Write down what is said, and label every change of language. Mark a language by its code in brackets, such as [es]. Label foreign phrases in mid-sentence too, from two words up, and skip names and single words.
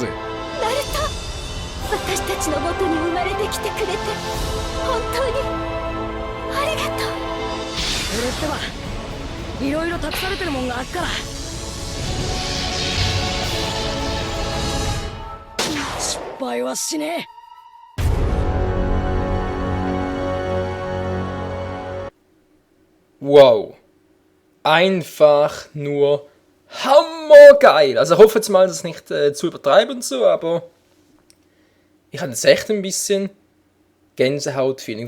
[ja] ナルト、私たちの元に生まれてきてくれて本当にありがとう。俺ってはいろいろ託されてるもんがあっから、失敗はしねえ。 [de] Wow. Einfach nur hammergeil. Also ich hoffe jetzt mal, das ist nicht zu übertreiben und so, aber ich hatte jetzt echt ein bisschen Gänsehaut-Feeling.